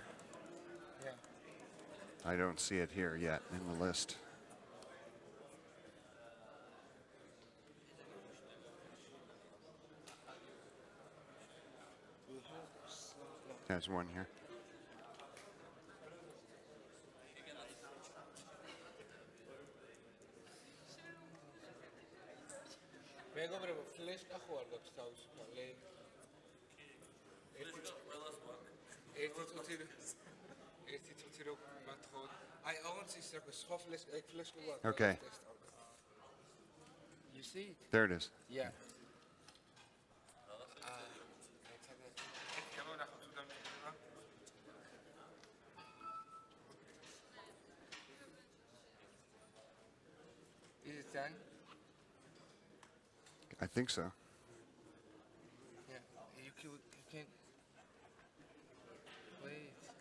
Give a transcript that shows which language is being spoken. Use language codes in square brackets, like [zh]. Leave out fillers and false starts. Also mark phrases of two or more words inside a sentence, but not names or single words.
[en] Yeah. I don't see it here yet in the list. We have some. No. There's one here. [ka] მეგობრებო, ფლეშკა ხო არ გაქვს თავისუფალი? ერთი წუთი რო მათხოვოთ. აი, აღარც ის რა სხვა ფლეშკა გვაქვს. [en] Okay. You see it? There it is. Yeah. [ka] გამონახოთ თუ დამჭირდება. [en] Is it done? I think so. Yeah. You can wait.